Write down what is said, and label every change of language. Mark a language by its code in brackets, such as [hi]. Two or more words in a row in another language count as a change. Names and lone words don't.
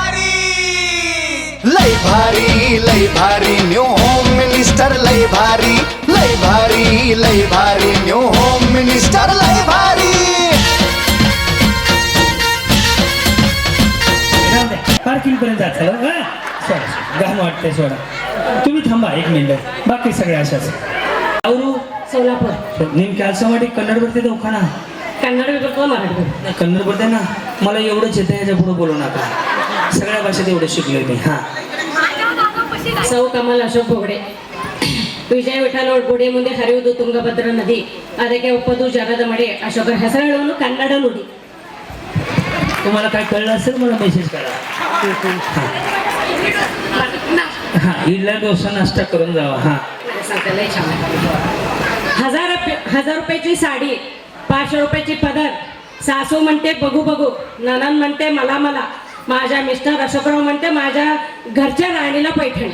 [mr] भारी न्यू होम मिनिस्टर लय भारी न्यू होम मिनिस्टर लय भारी पार्किंग पर्यंत जायचं घाम वाटते सोडा. तुम्ही थांबा एक मिनिट, बाकी सगळे अशाच. [kn] ಅವರು [mr] सोलापूर. [kn] ನಿಮ್ ಕೆಲಸ ಮಾಡಿ कन्नड ಬರ್ತಿದೆ उखाणा [mr] कन्नड बी मराठी कन्नड बोलते ना. मला एवढंच येतं, ह्याच्या पुढे बोलू नका. सगळ्या भाषेत एवढं शिकलोय मी. हा [kn] सौ कमल अशोक बोगडे ವಿಜಯ ವಿಠಲ ಒಡ್ಬುಡಿ ಮುಂದೆ ಹರಿಯುವುದು ತುಂಗಭದ್ರಾ ನದಿ, ಅದಕ್ಕೆ ಒಪ್ಪದು ಜಗದ ಮಡಿ. ಅಶೋಕರ ಹೆಸರುಗಳನ್ನು ಕನ್ನಡ ನುಡಿ. [mr] तुम्हाला काय कळलं असेल मला मेसेज करा. हा इडल्या डोसा नाश्ता करून जावा. हा हजार रुपयाची साडी, 500 रुपयाची पदर. सासू म्हणते बघू बघू, ननन म्हणते मला मला, माझ्या मिस्टर अशोकराव म्हणते माझ्या घरच्या राणीला पैठणी.